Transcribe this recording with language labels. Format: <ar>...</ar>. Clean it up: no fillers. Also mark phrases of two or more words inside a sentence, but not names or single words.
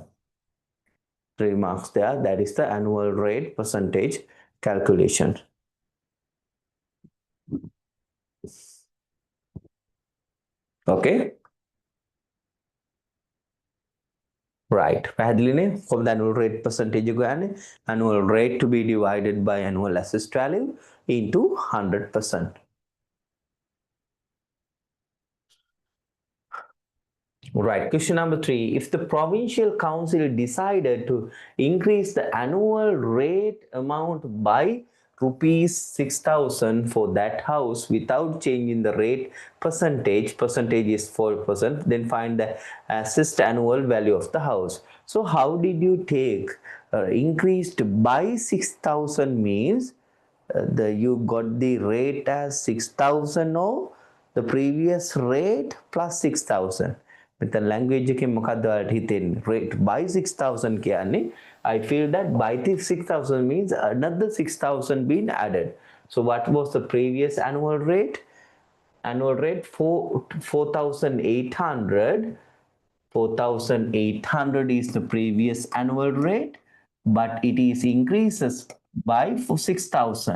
<en>3 marks there. That is the annual rate percentage calculation. Okay. Right.</en> <si>පැහැදිලිනේ කොහොමද</si> <en>annual rate percentage</en> <si>එක ගන්නේ?</si> <en>Annual rate to be divided by annual assessed value into 100%. Right. Question number 3. If the provincial council decided to increase the annual rate amount by rupees 6,000 for that house without changing the rate percentage is 4%, then find the assessed annual value of the house. So how did you take increased by 6,000 means you got the rate as 6,000 or the previous rate plus 6,000.</en> <si>මෙතන language එකෙන් මොකද්ද ඔයාලට හිතෙන්නේ?</si> <en>Rate by 6,000 කියන්නේ I feel that by this 6,000 means another 6,000 being added. So what was the previous annual rate? Annual rate 4,800. 4,800 is the previous annual rate, but it is increases by 6,000.</en>